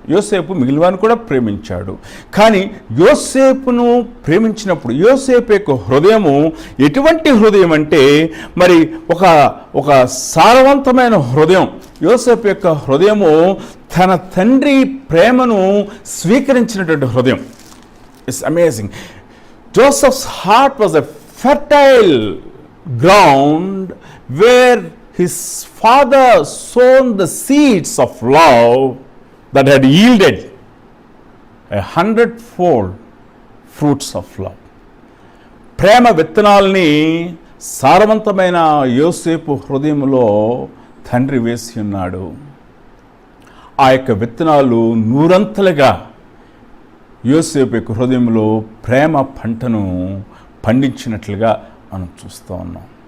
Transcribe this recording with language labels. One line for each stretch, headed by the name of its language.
Telugu: యోసేపు మిగిలివాన్ని కూడా ప్రేమించాడు. కానీ యోసేపును ప్రేమించినప్పుడు యోసేపు యొక్క హృదయము ఎటువంటి హృదయం అంటే మరి ఒక సారవంతమైన హృదయం. యోసేపు యొక్క హృదయము తన తండ్రి ప్రేమను స్వీకరించినటువంటి హృదయం.
English: It's amazing. Joseph's heart was a fertile ground where his father sown the seeds of love that had yielded 100-fold fruits of love.
Telugu: ప్రేమ విత్తనాల్ని సారవంతమైన యోసేపు హృదయంలో తండ్రి వేసి ఉన్నాడు. ఆ యొక్క విత్తనాలు 100 యోసేపు యొక్క హృదయంలో ప్రేమ పంటను పండించినట్లుగా మనం చూస్తూ ఉన్నాం.